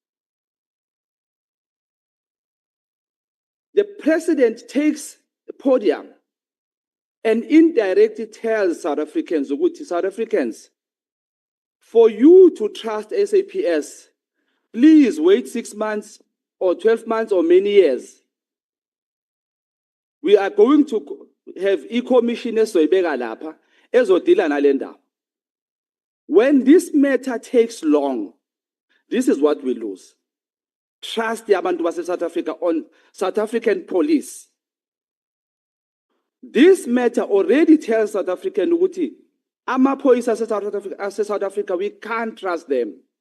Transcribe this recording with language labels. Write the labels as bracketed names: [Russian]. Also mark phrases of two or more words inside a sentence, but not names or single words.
[English] The president takes the podium and indirectly tells South Africans, South Africans, for you to trust SAPS, please wait 6 months or 12 months or many years. We are going to have e-commissioners [Zulu] ezodila nale ndawo. [English] When this matter takes long, this is what we lose. Trust the [Zulu] abantu base [English] South Africa on South African police. This matter already tells South African [Zulu] ukuthi amaphoyisa ase [English] South Africa, we can't trust them.